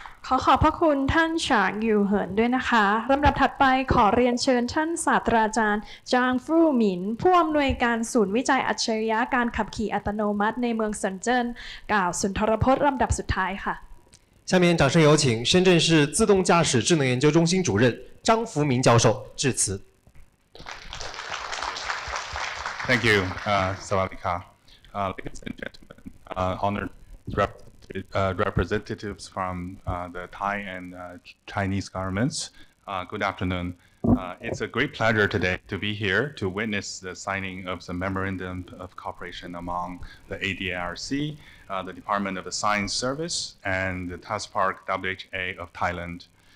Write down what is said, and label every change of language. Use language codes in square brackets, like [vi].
[th] ขอขอบพระคุณท่านฉางยูเหินด้วยนะคะลำดับถัดไปขอเรียนเชิญท่านศาสตราจารย์จางฟู่หมินผู้อำนวยการศูนย์วิจัยอัจฉริยะการขับขี่อัตโนมัติในเมืองเซินเจิ้นกล่าวสุนทรพจน์ลำดับสุดท้ายค่ะ [zh] 下面掌声有请深圳市自动驾驶智能研究中心主任张福明教授致辞。 [en] Thank you, Sawadika. Ladies and gentlemen, honored representatives from the Thai and Chinese governments, good afternoon. It's a great pleasure today to be here to witness the signing of the Memorandum of Cooperation among the ADIRC, the Department of the Science Service, and the Tuspark Wha of Thailand.